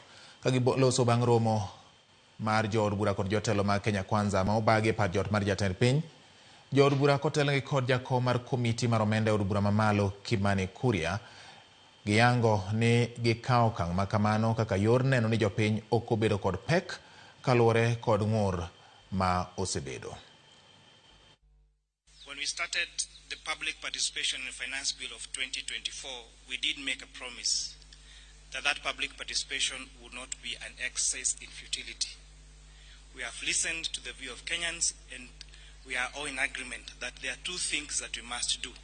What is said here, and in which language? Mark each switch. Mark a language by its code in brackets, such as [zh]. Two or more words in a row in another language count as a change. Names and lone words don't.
[luo] Ka giloso bang' romo mar jood bura kod jotelo mag Kenya Kwanza ma obagi e par jot mar jatend piny, jood bura kotelnegi kod jakom mar komiti mar omenda e od bura mamalo Kimani Kuria giyango ni gikawo okang' ma kamano kaka yor neno ni jopiny ok obedo kod pek kaluwore kod ng'ur ma osebedo. [en] When we started the public participation in the finance bill of 2024, we did make a promise that that public participation would not be an exercise in futility. We have listened to the view of Kenyans, and we are all in agreement that there are two things that we must do.